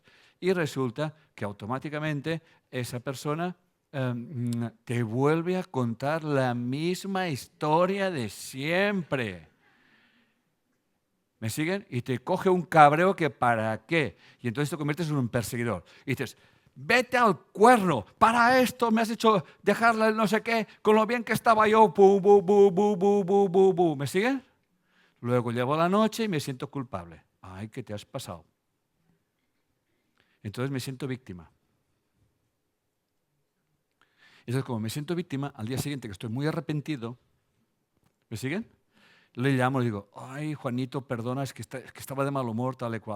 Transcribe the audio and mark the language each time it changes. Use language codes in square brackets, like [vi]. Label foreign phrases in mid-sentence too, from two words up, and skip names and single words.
[es] Y resulta que automáticamente esa persona te vuelve a contar la misma historia de siempre. ¿Me siguen? Y te coge un cabreo que ¿para qué? Y entonces te conviertes en un perseguidor. Y dices, vete al cuerno, para esto me has hecho dejarla no sé qué, con lo bien que estaba yo, bu, bu, bu, bu, bu, bu, bu, bu. ¿Me siguen? Luego llevo la noche y me siento culpable. Ay, ¿qué te has pasado? Entonces me siento víctima. Entonces, como me siento víctima, al día siguiente que estoy muy arrepentido, ¿me siguen? Le llamo y digo, ay, Juanito, perdona, es que estaba de mal humor, tal y cual.